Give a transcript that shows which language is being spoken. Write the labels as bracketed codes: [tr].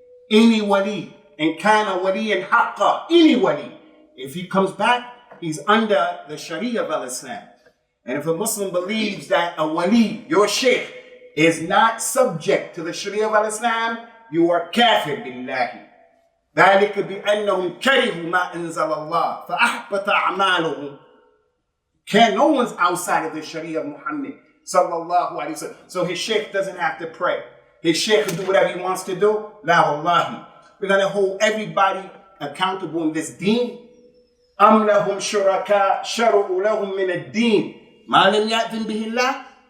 [en] Any wali, and kana wali and haqqa, any wali. If he comes back, he's under the Sharia of al-Islam. And if a Muslim believes that a wali, your sheikh, is not subject to the Sharia of al-Islam, you are kafir billahi. [ar] ذلك بأنهم كرهوا ما أنزل الله فأحبط أعمالهم. [en] No one's outside of the Sharia of Muhammad sallallahu alaihi wasallam. So his sheikh doesn't have to pray. His sheikh can do whatever he wants to do. [ar] La wallahi. [en] We're going to hold everybody accountable in this deen. [ar] أَمْ لَهُمْ شُرَكَاء شَرُعُوا لَهُمْ مِنَ الدِّينِ مَا لَمْ يَأْذِنْ بِهِ اللَّهِ.